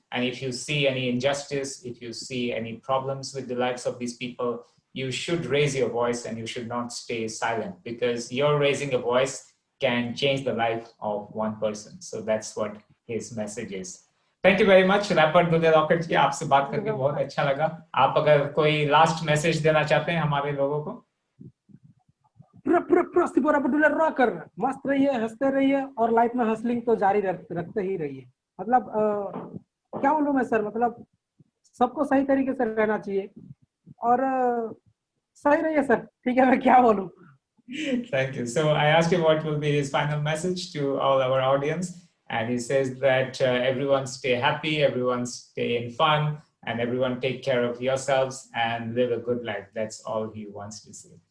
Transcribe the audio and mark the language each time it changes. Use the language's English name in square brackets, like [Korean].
[English] And if you see any injustice, if you see any problems with the lives of these people, you should raise your voice and you should not stay silent, because your raising a voice can change the life of one person. So that's what his message is. Thank you very much, rapper Dule Rocket ji. [Hindi] आपसे बात करके बहुत अच्छा लगा। आप अगर कोई last message देना चाहते हैं हमारे लोगों को? रॉकर मस्त रहिए, हंसते रहिए, और लाइफ में हसलिंग तो जारी रखते ही रहिए। मतलब क्या बोलूं मैं सर, मतलब सबको सही तरीके से रहना चाहिए, और सही रहिए सर। ठीक है, मैं क्या बोलूं। [English] Thank you. So I asked him what will be his final message to all our audience. And he says that everyone stay happy, everyone stay in fun, and everyone take care of yourselves and live a good life. That's all he wants to say.